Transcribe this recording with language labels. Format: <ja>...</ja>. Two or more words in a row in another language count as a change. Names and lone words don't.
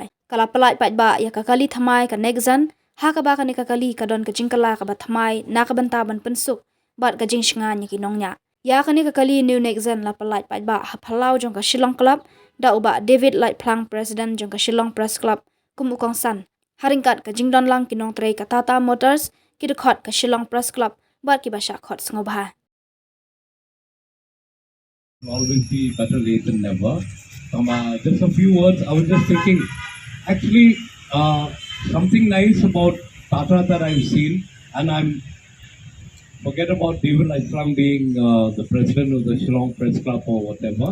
<kha>Kala pelai paidbah ya ka kali thymmai ka Nexon, ha ka ba ka ni ka kali ka don ka jingkala ka ba thymmai na ka banta ban pensuk bat ka jing shingan ya ki nongnya. Ya ka ni ka kali new Nexon la pelai paidbah ha phalau jong ka Shillong Club da uba David Light Plang President jong ka Shillong Press Club kum ukong san. Haringkat ka jingdon lang kinong trei ka Tata Motors ki dekhot ka Shillong Press Club bat ki basha khot sngobha.</kha> <en>Always be better late than never. Just a few words. I was just thinking, actually, something nice about Tata that I've seen, and forget about David Light-Plang being the president of the Shillong Press Club or whatever.</en>